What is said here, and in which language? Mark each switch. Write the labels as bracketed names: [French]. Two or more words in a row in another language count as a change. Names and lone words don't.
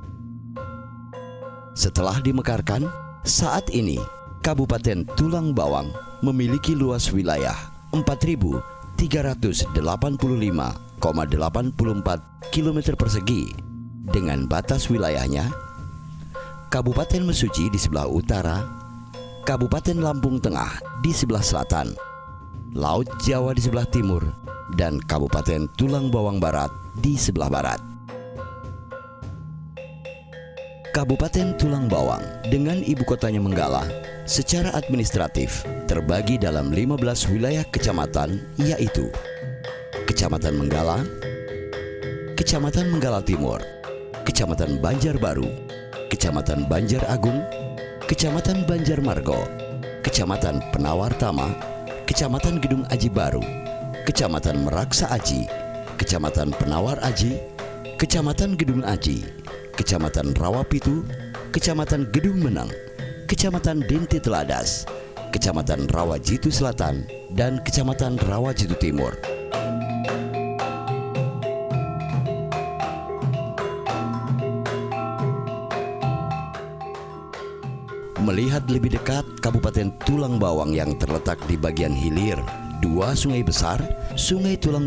[Indonesian] Setelah dimekarkan, saat ini Kabupaten Tulang Bawang memiliki luas wilayah 4.385,84 km persegi dengan batas wilayahnya Kabupaten Mesuji di sebelah utara, Kabupaten Lampung Tengah di sebelah selatan, Laut Jawa di sebelah timur, dan Kabupaten Tulang Bawang Barat di sebelah barat. Kabupaten Tulang Bawang dengan ibu kotanya Menggala secara administratif terbagi dalam 15 wilayah kecamatan, yaitu Kecamatan Menggala, Kecamatan Menggala Timur, Kecamatan Banjarbaru, Kecamatan Banjar Agung, Kecamatan Banjarmargo, Kecamatan Penawartama, Kecamatan Gedung Aji Baru, Kecamatan Meraksa Aji, Kecamatan Penawar Aji, Kecamatan Gedung Aji, Kecamatan Rawapitu, Kecamatan Gedung Menang, Kecamatan Dinti Teladas, Kecamatan Rawajitu Selatan, dan Kecamatan Rawajitu Timur. Melihat lebih dekat Kabupaten Tulang Bawang yang terletak di bagian hilir, 2 sungai besar, Sungai Tulang